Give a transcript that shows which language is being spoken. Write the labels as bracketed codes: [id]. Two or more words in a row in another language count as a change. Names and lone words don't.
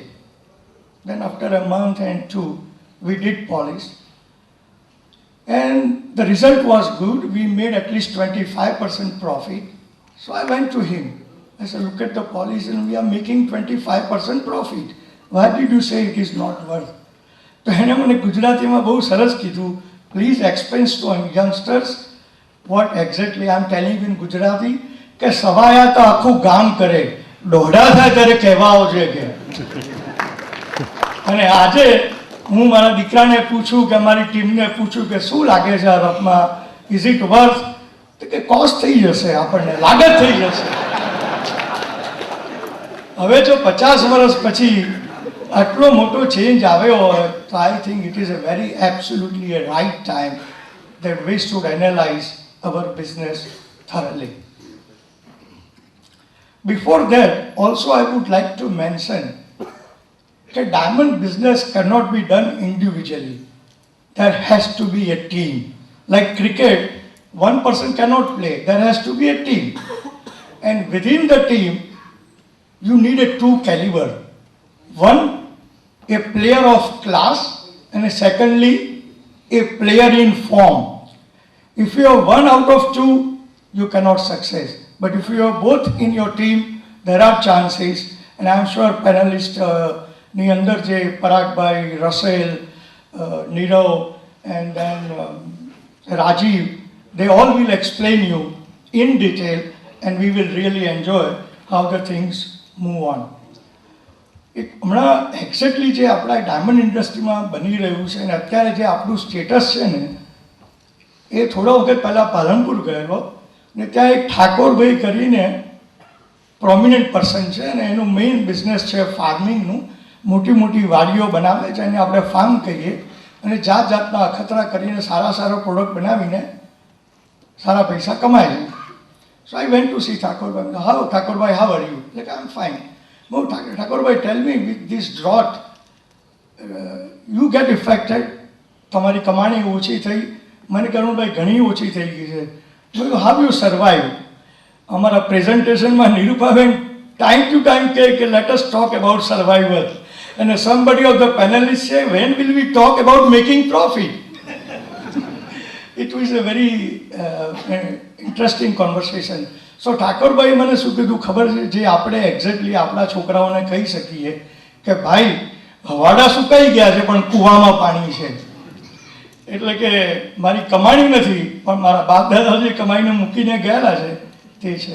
[en] Then after a month and two, we did polish. And the result was good. We made at least 25% profit. So I went to him. I said, look at the polish and we are making 25% profit. Why did you say it is not worth? [gu] તો એને મને ગુજરાતીમાં બહુ સરસ કીધું, [en] please explain to youngsters what exactly I am telling you in Gujarati. [gu] કે સવાયા તો આખું ગામ કરે, દોઢા થાય ત્યારે કહેવા આવજે કે. અને આજે હું મારા દીકરાને પૂછું કે મારી ટીમને પૂછું કે શું લાગે છે આ રફમાં, [en] is it worth, [gu] તો કે કોસ્ટ થઈ જશે, આપણને લાગત થઈ જશે. હવે જો 50 વર્ષ પછી આટલો મોટો ચેન્જ આવ્યો હોય તો [en] I think it is a very absolutely a right time that we should analyze our business thoroughly. Before that, also I would like to mention that diamond business cannot be done individually. There has to be a team. Like cricket, one person cannot play. There has to be a team. And within the team, you need a two caliber. One, a player of class, and secondly, a player in form. If you are one out of two, you cannot success. But if you are both in your team, there are chances. And I am sure panelists, [gu] ની અંદર જે પરાગભાઈ, રસેલ, નીરવ, [en] and then Rajiv, they all will explain you in detail, and we will really enjoy how the things move on. [gu] હમણાં એક્ઝેક્ટલી જે આપણા ડાયમંડ ઇન્ડસ્ટ્રીમાં બની રહ્યું છે અને અત્યારે જે આપણું સ્ટેટસ છે ને, એ થોડા વખત પહેલાં પાલનપુર ગયેલો ને ત્યાં એક ઠાકોરભાઈ કરીને [en] prominent person [gu] છે અને એનું [en] main business [gu] છે ફાર્મિંગનું. મોટી મોટી વાડીઓ બનાવે છે, એને આપણે ફાર્મ કહીએ, અને જાત જાતના અખતરા કરીને સારા સારા પ્રોડક્ટ બનાવીને સારા પૈસા કમાય છે. [en] So I went to see Thakorbhai. How Thakorbhai, how are you? Like I am fine. No, Thakurbai, tell me, with this drought, you get affected. [gu] તમારી કમાણી ઓછી થઈ. મને કહ્યું ભાઈ ઘણી ઓછી થઈ ગઈ છે. [en] How you survive? [gu] અમારા પ્રેઝન્ટેશનમાં નિરૂપાબેન [en] time to time [gu] કહે કે [en] let us talk about survival. અને somebody of the panelists say, when will we talk about making profit? It was a very interesting conversation. [gu] સો ઠાકોરભાઈ મને શું કીધું ખબર છે, જે આપણે એક્ઝેક્ટલી આપણા છોકરાઓને કહી શકીએ કે ભાઈ હવાડા સુકાઈ ગયા છે પણ કૂવામાં પાણી છે. એટલે કે મારી કમાણી નથી પણ મારા બાપ દાદા જે કમાઈને મૂકીને ગયેલા છે તે છે.